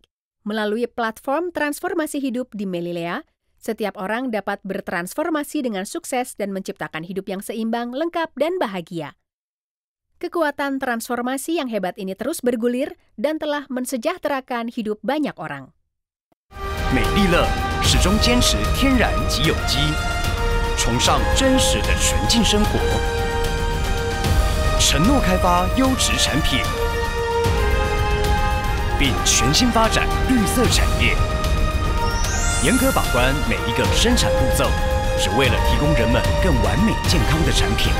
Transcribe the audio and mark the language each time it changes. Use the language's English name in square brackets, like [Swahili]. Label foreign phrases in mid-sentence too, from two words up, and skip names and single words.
[Indonesian] Melalui platform transformasi hidup di Melilea, setiap orang dapat bertransformasi dengan sukses dan menciptakan hidup yang seimbang, lengkap, dan bahagia. Kekuatan transformasi yang hebat ini terus bergulir dan telah mensejahterakan hidup banyak orang. [Chinese] 美丽乐始终坚持天然及有机，崇尚真实的纯净生活，承诺开发优质产品，并全新发展绿色产业，严格把关每一个生产步骤，只为了提供人们更完美健康的产品。